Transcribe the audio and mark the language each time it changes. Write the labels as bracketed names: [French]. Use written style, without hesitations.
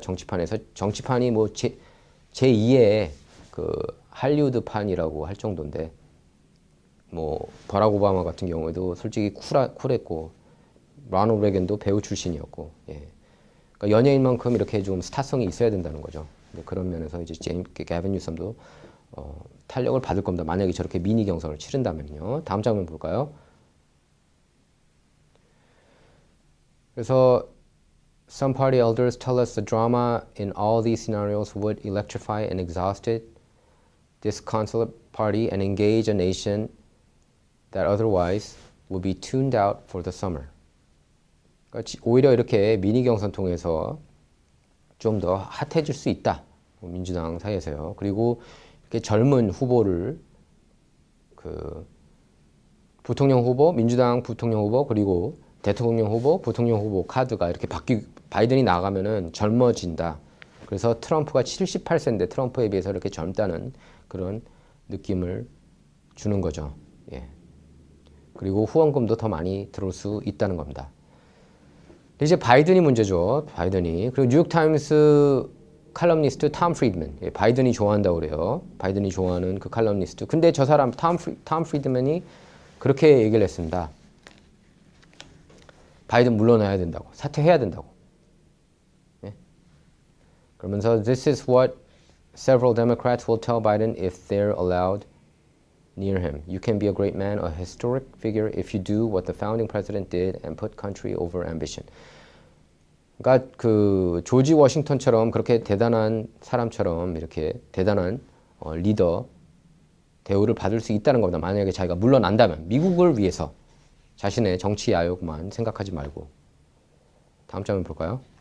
[Korean] 정치판에서 정치판이 뭐 제2의 그 할리우드판이라고 할 정도인데 뭐 버락 오바마 같은 경우에도 솔직히 쿨했고 로널드 레건도 배우 출신이었고 예. 그러니까 연예인만큼 이렇게 좀 스타성이 있어야 된다는 거죠. 그런 면에서 이제 개빈 뉴섬도 탄력을 받을 겁니다. 만약에 저렇게 미니 경선을 치른다면요. 다음 장면 볼까요? [English] 그래서 some party elders tell us the drama in all these scenarios would electrify and exhaust it, disconsolate party and engage a nation that otherwise would be tuned out for the summer. [Korean] 그러니까 오히려 이렇게 미니 경선 통해서 좀 더 핫해질 수 있다. 민주당 사이에서요. 그리고 이렇게 젊은 후보를 그 부통령 후보, 민주당 부통령 후보 그리고 대통령 후보, 부통령 후보 카드가 이렇게 바이든이 나가면은 젊어진다. 그래서 트럼프가 78세인데 트럼프에 비해서 이렇게 젊다는 그런 느낌을 주는 거죠. 예. 그리고 후원금도 더 많이 들어올 수 있다는 겁니다. 이제 바이든이 문제죠. 바이든이. 그리고 뉴욕타임스 칼럼니스트 톰 프리드맨. 예, 바이든이 좋아한다고 그래요. 바이든이 좋아하는 그 칼럼니스트. 근데 저 사람 톰 프리드맨이 그렇게 얘기를 했습니다. 바이든 물러나야 된다고. 사퇴해야 된다고. 예? [English] 그러면서 This is what several Democrats will tell Biden if they're allowed near him. You can be a great man, a historic figure if you do what the founding president did and put country over ambition. [Korean] 그러니까 그 조지 워싱턴처럼 그렇게 대단한 사람처럼 이렇게 대단한 리더 대우를 받을 수 있다는 겁니다. 만약에 자기가 물러난다면 미국을 위해서 자신의 정치 야욕만 생각하지 말고. 다음 장면 볼까요?